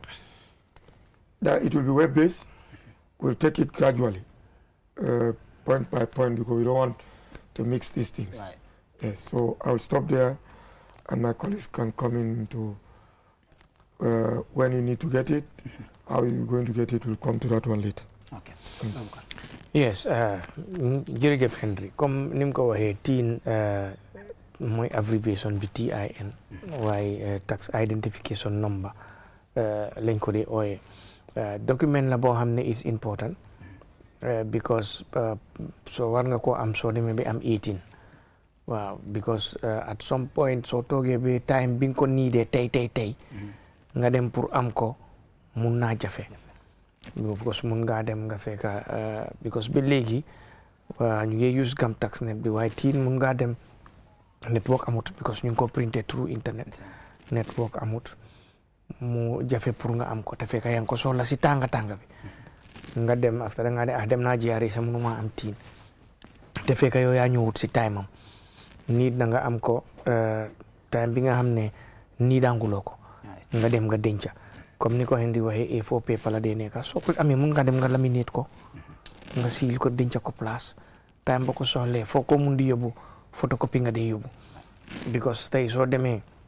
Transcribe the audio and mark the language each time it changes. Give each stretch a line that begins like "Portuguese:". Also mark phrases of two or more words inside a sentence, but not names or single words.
English: That it will be web-based, we'll take it gradually, point by point, because we don't want to mix these things. Right. Yes, so I'll stop there and my colleagues can come in to when you need to get it, how you're going to get it, we'll come to that one later. Okay. Yes,
Wolof: jërëjëf Henry, comme ni mu ko waxee teen mooy abbreviation bi TIN waaye
English: tax identification number
Wolof: lañ ko dee ooyee document la boo xam ne
English: is important
Wolof: because so war nga koo am soo demee ba am 18 waaw
English: because at some point
Wolof: soo toogee ba time bi nga ko niidee tey nga dem pour am ko mun naa jafe because mun ngaa dem nga fekka because ba léegi ñu ngi use gam
English: tax net
Wolof: bi waaye tiin mun ngaa dem network amut because ñu ngi ko printé
English: through internet network
Wolof: amut mu jafe pour nga am ko te fekka yaa ngi ko soxla si tànga bi nga dem after da nga ne dem naa jiyaare sa mënuma am tiin te fekka yow yaa ñëwut si time am nii da nga am ko time bi nga xam ne nii danguloo ko nga dem nga denca comme ni ko Henry waxee
English: A4 paper
Wolof: la dee nekka soo ko amee mun nga dem nga laminate ko nga siil ko denca ko place time ba ko soxlee foo ko mun di yóbbu photocopie nga dee yóbbu because tey soo demee